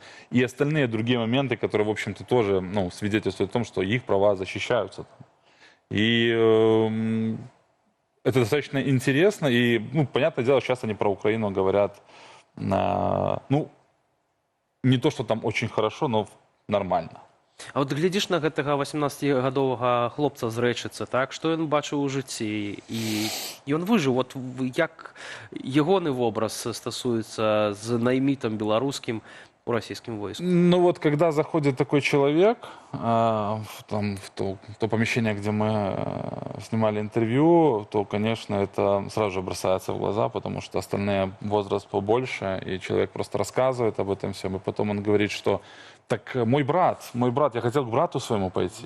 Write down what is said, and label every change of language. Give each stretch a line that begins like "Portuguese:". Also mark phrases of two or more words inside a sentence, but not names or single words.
Russian: И остальные другие моменты, которые, в общем-то, тоже свидетельствуют о том, что их права защищаются. И это достаточно интересно. И, понятное дело, сейчас они про Украину говорят, не то, что там очень хорошо, но нормально.
Belarusian: А от глядзіш на гэтага 18-гадовага хлопца з Рэчыцы, так? Што ён бачыў у жыцці? І ён выжыў. От як ягоны вобраз стасуецца з наймітам беларускім у российском войске?
Russian: Ну вот, когда заходит такой человек в то помещение, где мы снимали интервью, то, конечно, это сразу же бросается в глаза, потому что остальные возраст побольше, и человек просто рассказывает об этом всем, и потом он говорит, что так мой брат, я хотел к брату своему пойти.